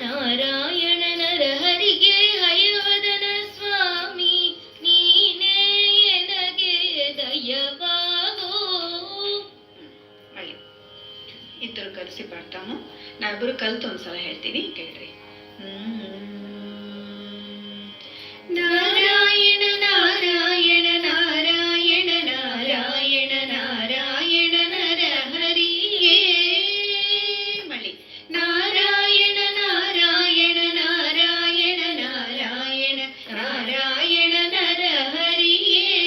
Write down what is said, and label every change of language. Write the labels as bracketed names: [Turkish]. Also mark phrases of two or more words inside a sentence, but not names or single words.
[Kannada] ನಾರಾಯಣ ನರಹರಿಗೆ ಹಯವದನ ಸ್ವಾಮಿ ನೀನೇ ಎನಗೆ ದಯವಾಗೋ. ಒಳ್ಳೆ ಇದ್ರು ಕಲಿಸಿ ಪಾಡ್ತಾము. ನಾವಿಬ್ಬರು ಕಲ್ತು ಒಂದ್ಸಲ ಹೇಳ್ತೀವಿ, ಕೇಳ್ರಿ. ನಾರಾಯಣ ನಾರಾಯಣ ನಾರಾಯಣ ನಾರಾಯಣ ನಾರಾಯಣ ನರಹರಿಯೇ. ಮಳಿ ನಾರಾಯಣ ನಾರಾಯಣ ನಾರಾಯಣ ನಾರಾಯಣ ನಾರಾಯಣ ನರಹರಿಯೇ.